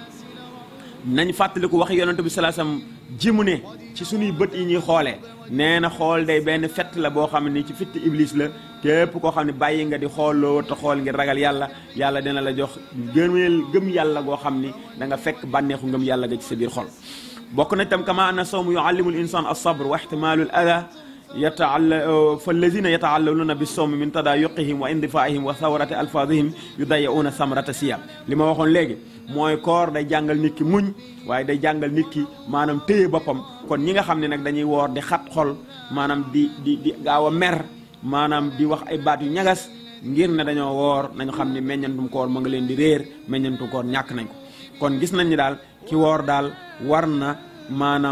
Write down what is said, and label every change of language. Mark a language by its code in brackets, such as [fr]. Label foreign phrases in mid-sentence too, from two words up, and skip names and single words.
[wo] nañ fàttaliku wax yonent bi [ar] صلى الله عليه وسلم [wo] ji mu ne ci suñuy bët yi ñuy xoolee nee na xool day benn fett la boo xam ne ci fitt iblis la képp koo xam ne bàyyi nga di xooloo te xool ngir ragal yàlla yàlla dina la jox gëm yàlla goo xam ni da nga fekk bànneexu ngëm yàlla ga ci sa biir xol bokk na tam [ar] كما أن الصوم يعلم الإنسان الصبر واحتمال الأذى فالذين يتعللون بالصوم من تضايقهم واندفاعهم وثورة ألفاظهم يضيعون ثمرة الصيام [wo] li ma waxoon léegi mooy koor day jàngal nit ki muñ waaye day jàngal nit ki maanaam téye boppam kon ñi nga xam ne nag dañuy woor di xat xol maanaam di gaaw a mer maanaam di wax ay baat yu ñagas ngir ne dañoo woor nañu xam ne meññantum koor ma nga leen di réer meññantum koor ñàkk nañ ko kon gis nañ ni daal ki woor daal war na maanaam